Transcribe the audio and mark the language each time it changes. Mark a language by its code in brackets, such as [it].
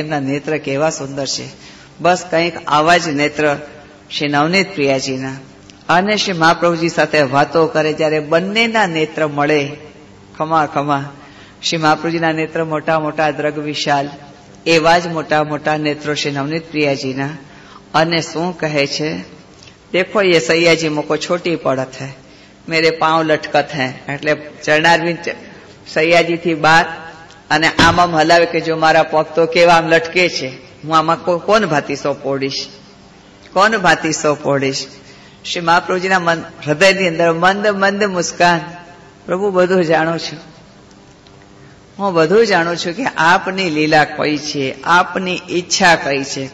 [gu] એમના નેત્ર કેવા સુંદર છે. બસ કંઈક આવા જ નેત્ર શ્રી નવનીત પ્રિયાજીના. અને શ્રી મહાપ્રભુજી સાથે વાતો કરે જ્યારે બંનેના નેત્ર મળે, ખમા ખમા. શ્રી મહાપ્રભુજીના નેત્ર મોટા મોટા, દ્રગ વિશાલ, એવા જ મોટા મોટા નેત્રો શ્રી નવનીત પ્રિયાજીના. અને શું કહે છે? [bra] દેખો ये सैयाजी मुको छोटी पड़त है, मेरे पांव लटकत है. [gu] એટલે ચરણારવિંદ સૈયાજી થી બાર અને આમ હલાવે કે જો મારા પગ તો કેવા આમ લટકે છે, હું આમાં કોણ ભાતીસો પોડીશ. શ્રી મહાપ્રભુજીના હૃદયની અંદર મંદ મંદ મુસ્કાન. પ્રભુ બધું જાણું છું, હું બધું જાણું છું કે આપની લીલા કઈ છે, આપની ઈચ્છા કઈ છે.